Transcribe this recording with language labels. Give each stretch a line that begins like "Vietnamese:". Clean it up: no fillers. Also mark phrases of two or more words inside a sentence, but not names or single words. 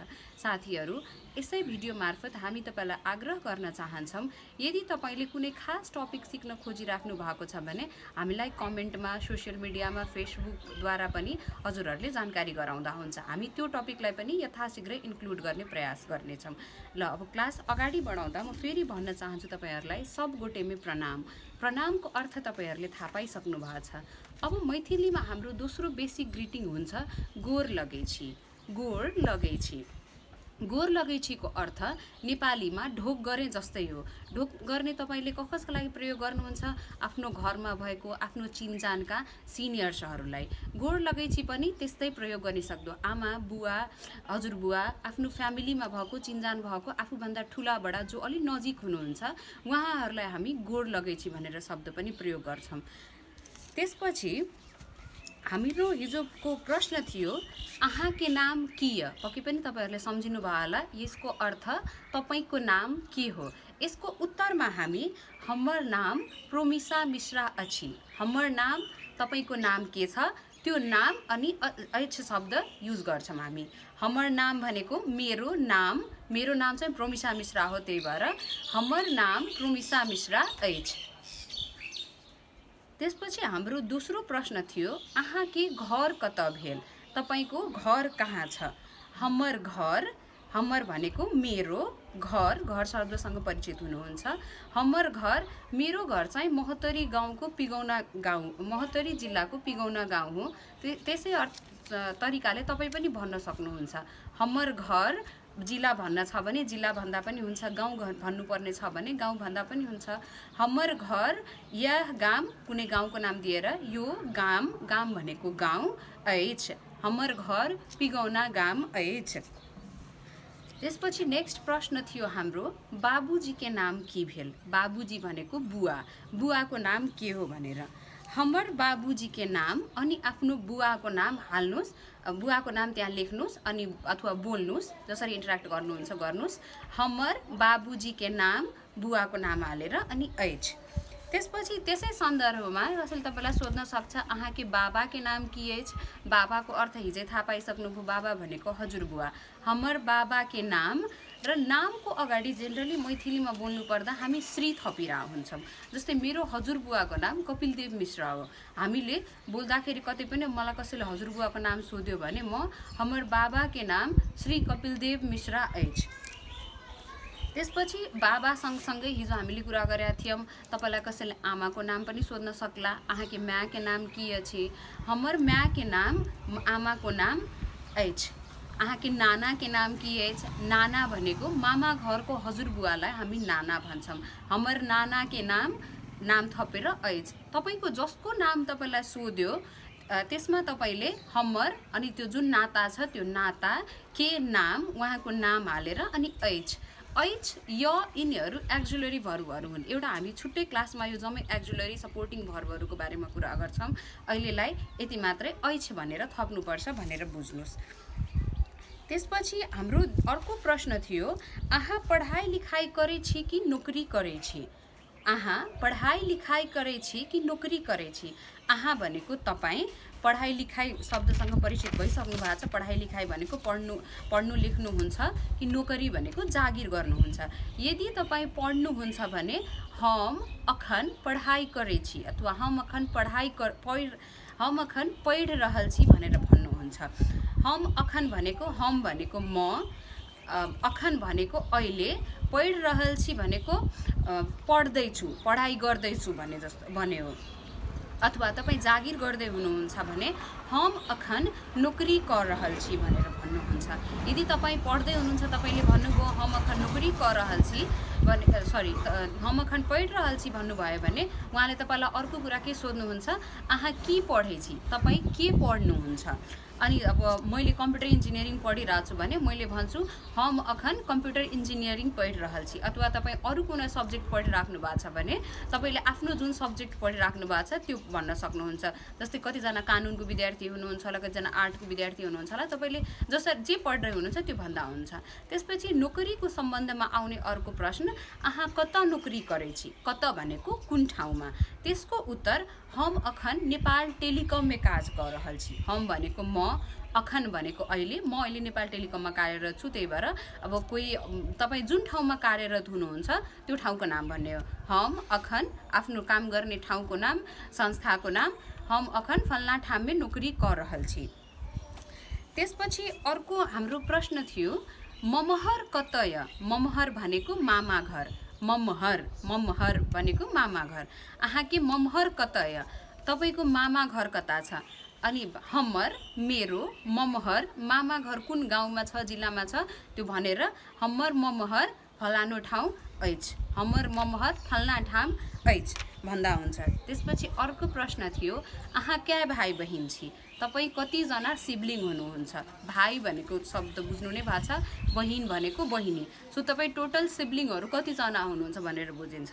Nepali: साथीहरू, यसै भिडियो मार्फत हामी तपाईलाई आग्रह गर्न चाहन्छौं, यदि तपाईले कुनै खास टपिक सिक्न खोजिराख्नु भएको छ भने हामीलाई कमेन्टमा, सोशल मिडियामा, फेसबुकद्वारा पनि हजुरहरूले जानकारी गराउँदा हुन्छ। हामी त्यो टपिकलाई पनि यथाशीघ्र इन्क्लुड गर्ने प्रयास गर्नेछौं। ल अब क्लास अगाडि बढाउँदा म फेरि भन्न चाहन्छु तपाईहरुलाई
Maithili: सब गोटेमे प्रणाम।
Nepali: प्रणामको अर्थ तपाईहरुले थाहा पाइसक्नु भएको छ। अब मैथिलीमा हाम्रो दोस्रो बेसिक ग्रीटिङ हुन्छ
Maithili: गोर लगैछि। गोर लगैछि। गोर लगैछिको
Nepali: अर्थ नेपालीमा ढोक गरे जस्तै हो। ढोक गर्ने तपाईले कसका लागि प्रयोग गर्नुहुन्छ? आफ्नो घरमा भएको आफ्नो चिनजानका सिनियर्सहरूलाई।
Maithili: गोर लगैछि
Nepali: पनि त्यस्तै प्रयोग गर्न सक्दो। आमा, बुवा, हजुरबुवा, आफ्नो फ्यामिलीमा भएको चिनजान भएको आफूभन्दा ठूला बडा जो अलि नजिक हुनुहुन्छ उहाँहरूलाई हामी गोर लगैछि भनेर शब्द पनि प्रयोग गर्छौं। त्यसपछि हाम्रो हिजोको प्रश्न थियो
Maithili: आहा के नाम किय।
Nepali: पक्कै पनि तपाईहरुले सम्झिनु भयो होला। यसको अर्थ तपाईको नाम के हो। यसको उत्तरमा हामी
Maithili: हमर नाम प्रोमिसा मिश्रा अछि। हमर नाम,
Nepali: तपाईको नाम के छ, त्यो नाम अनि ऐछ शब्द युज गर्छौं हामी।
Maithili: हमर नाम
Nepali: भनेको मेरो नाम चाहिँ प्रोमिसा मिश्रा हो, त्यही भएर
Maithili: हमर नाम प्रोमिसा मिश्रा ऐछ।
Nepali: त्यसपछि हाम्रो दोस्रो प्रश्न थियो
Maithili: आहा के घर कत भेल।
Nepali: तपाईको घर कहाँ छ।
Maithili: हमर घर,
Nepali: हमर भनेको मेरो, घर शब्दसँग परिचित हुनुहुन्छ।
Maithili: हमर घर,
Nepali: मेरो घर चाहिँ महोत्तरी गाउँको पिगौना गाउँ, महोत्तरी जिल्लाको पिगौना गाउँ हो। त्यसै तरिकाले तपाई पनि भन्न सक्नुहुन्छ।
Maithili: हमर घर
Nepali: जिल्ला भन्न छ भने जिल्ला भन्दा पनि हुन्छ, गाउँ भन्नुपर्ने छ भने गाउँ भन्दा पनि हुन्छ।
Maithili: हमर घर यह गाम,
Nepali: कुनै गाउँको नाम दिएर यो गाम, गाम भनेको गाउँ ऐछ।
Maithili: हमर घर पिगौना गाम ऐछ।
Nepali: त्यसपछि नेक्स्ट प्रश्न थियो हाम्रो
Maithili: बाबुजी के नाम के भेल।
Nepali: बाबुजी भनेको बुवा, बुवाको नाम के हो भनेर।
Maithili: हमर बाबुजी के नाम
Nepali: अनि आफ्नो बुवाको नाम हाल्नुस्, बुवाको नाम त्यहाँ लेख्नुस् अनि अथवा बोल्नुस्, जसरी इन्टर्याक्ट गर्नुहुन्छ गर्नुस्।
Maithili: हमर बाबुजी के नाम,
Nepali: बुवाको नाम हालेर अनि
Maithili: ऐछ।
Nepali: त्यसपछि त्यसै सन्दर्भमा कसैले तपाईलाई सोध्न सक्छ
Maithili: आहा के बाबा के नाम के ऐछ।
Nepali: बाबाको अर्थ हिजै थाहा पाइसक्नुभयो। बाबा भनेको हजुरबुवा।
Maithili: हमर बाबा के नाम
Nepali: र नामको अगाडि जेनरली मैथिलीमा बोल्नु पर्दा हामी श्री थपिरा हुन्छौं। जस्तै मेरो हजुरबुवाको नाम कपिलदेव मिश्रा हो। हामीले बोल्दाखेरि कतै पनि मलाई कसैले हजुरबुवाको नाम सोध्यो भने म
Maithili: हमर बाबा के नाम श्री कपिलदेव मिश्रा ऐछ।
Nepali: त्यसपछि बाबा सँगसँगै हिजो हामीले कुरा गरेका थियौं तपाईलाई कसैले आमाको नाम पनि सोध्न सक्ला।
Maithili: आहा के माँ के नाम के अछि। हमर माँ के नाम,
Nepali: आमाको नाम
Maithili: ऐछ। आहा के नाना के नाम के ऐछ।
Nepali: नाना भनेको मामा घरको हजुरबुवालाई हामी नाना भन्छौं।
Maithili: हमर नाना के नाम थपेर ऐछ।
Nepali: तपाईको जसको नाम तपाईलाई सोध्यो त्यसमा तपाईले हमर अनि त्यो जुन नाता छ त्यो
Maithili: नाता के नाम,
Nepali: उहाँको नाम हालेर अनि ऐछ। ऐछ, य, यिनीहरू एक्जुलरी भर्बहरू हुन्। एउटा हामी छुट्टै क्लासमा यो जम्मै एक्जुलरी सपोर्टिङ भर्बहरूको बारेमा कुरा गर्छौं। अहिलेलाई यति मात्रै ऐछ भनेर थप्नुपर्छ भनेर बुझ्नुस्। त्यसपछि हाम्रो अर्को प्रश्न थियो
Maithili: आहा पढाइ लिखाइ करे छी
Nepali: कि नोकरी करे छी।
Maithili: आहा पढाइ लिखाइ करे छी कि नोकरी करे छी।
Nepali: आहा भनेको तपाई पढाइ लिखाइ शब्दसँग परिचित भइसक्नु भएको छ। पढाइ लिखाइ भनेको पढ्नु लेख्नु हुन्छ कि नोकरी भनेको जागिर गर्नुहुन्छ। यदि तपाई पढ्नुहुन्छ भने
Maithili: हम अखन पढाइ करे छी
Nepali: अथवा
Maithili: हम अखन पढ रहल छी
Nepali: भनेर भन्नुहुन्छ।
Maithili: हम अखन
Nepali: भनेको हम भनेको म, अखन भनेको अहिले,
Maithili: पढ रहल छी
Nepali: भनेको पढ्दैछु, पढाइ गर्दैछु भने जस्तो भने हो। अथवा तपाईं जागिर गर्दै हुनुहुन्छ भने
Maithili: हम अखन नोकरी कर रहल छी
Nepali: भनेर भन्नुहुन्छ। यदि तपाईं पढ्दै हुनुहुन्छ तपाईले भन्नुभयो
Maithili: हम अखन नोकरी कर रहल छी
Nepali: भने सरी
Maithili: हम अखन पढ रहल छी
Nepali: भन्नुभयो भने उहाँले तपाईलाई अर्को कुरा के सोध्नुहुन्छ
Maithili: आहा के पढै छी,
Nepali: तपाई के पढ्नुहुन्छ। अनि अब मैले कम्प्युटर इन्जिनियरिङ पढिरहेको छु भने मैले भन्छु
Maithili: हम अखन कम्प्युटर इन्जिनियरिङ पढि रहल छी।
Nepali: अथवा तपाईँ अरू कुनै सब्जेक्ट पढिराख्नु भएको छ भने तपाईँले आफ्नो जुन सब्जेक्ट पढिराख्नु भएको छ त्यो भन्न सक्नुहुन्छ। जस्तै कतिजना कानुनको विद्यार्थी हुनुहुन्छ होला, कतिजना आर्टको विद्यार्थी हुनुहुन्छ होला, तपाईँले जसरी जे पढिरहेको हुनुहुन्छ त्यो भन्दा हुन्छ। त्यसपछि नोकरीको सम्बन्धमा आउने अर्को प्रश्न,
Maithili: आहा कता नोकरी करै छी?
Nepali: कता भनेको कुन ठाउँमा? त्यसको उत्तर
Maithili: हम अखन नेपाल टेलिकममा काज कर रहल छी।
Nepali: हम भनेको म, अखन भनेको अहिले, म अहिले नेपाल टेलिकममा कार्यरत छु। त्यही भएर अब कोही तपाईँ जुन ठाउँमा कार्यरत हुनुहुन्छ त्यो ठाउँको नाम भन्ने हो।
Maithili: हम अखन
Nepali: आफ्नो काम गर्ने ठाउँको नाम, संस्थाको नाम,
Maithili: हम अखन फल्ना ठाउँमा नोकरी कर रहल छी।
Nepali: त्यसपछि अर्को हाम्रो प्रश्न थियो
Maithili: ममहर कतय?
Nepali: ममहर भनेको मामा घर। ममहर भनेको मामा घर।
Maithili: आहा के ममहर कतय?
Nepali: तपाईको मामा घर कता छ? अनि हमर, मेरो, ममहर, मामा घर कुन गाउँमा छ, जिल्लामा छ त्यो भनेर
Maithili: हमर ममहर फलानो ठाउँ अछि, हमर ममहर फल्ना ठाउँ अछि
Nepali: भन्दा हुन्छ। त्यसपछि अर्को प्रश्न थियो
Maithili: आहा क्या भाइ बहिनी छी?
Nepali: तपाईँ कतिजना सिब्लिङ हुनुहुन्छ? भाइ भनेको शब्द बुझ्नु नै भएको छ, बहिनी भनेको बहिनी। सो तपाईँ टोटल सिब्लिङहरू कतिजना हुनुहुन्छ भनेर बुझिन्छ।